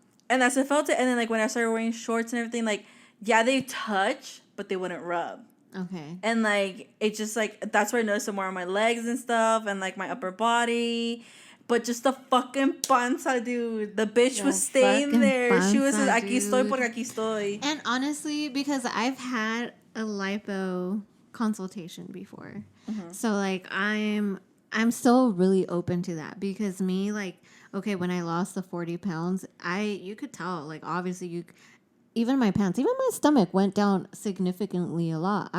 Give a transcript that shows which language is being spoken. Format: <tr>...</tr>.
<en>And that's what I felt it. And then, like, when I started wearing shorts and everything, like, yeah, they touch, but they wouldn't rub. Okay. And, like, it just, like, that's where I noticed it more on my legs and stuff and, like, my upper body. But just the fucking panza, dude. The bitch was staying there.</en> <es>Panza,</es> <en>she was just,</en> <es>aquí estoy porque aquí estoy.</es> <en>And honestly, because I've had a lipo consultation before. So, like, I'm still really open to that. Because me, like, okay, when I lost the 40 pounds, you could tell, like, obviously even my pants, even my stomach went down significantly a lot.</en>